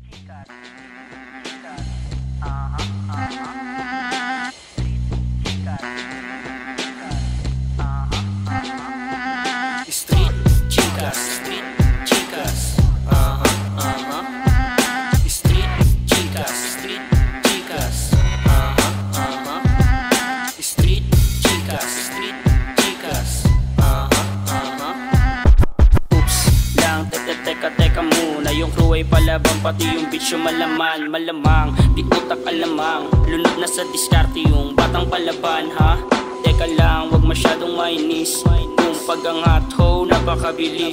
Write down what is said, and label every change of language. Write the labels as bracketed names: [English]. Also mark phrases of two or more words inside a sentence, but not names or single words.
[English] Street chicas, street chicas, street chicas, street chicas, street chicas, street chicas, [Filipino] Oops lang, teka muna. Yung crew ay palabang, pati yung bitch yung malaman. Malamang, di utak alamang, lunod na sa diskarte yung batang palaban, ha? Teka lang, wag masyadong mainis. Kung pag ang [English] hot hoe, [Filipino] napakabilis.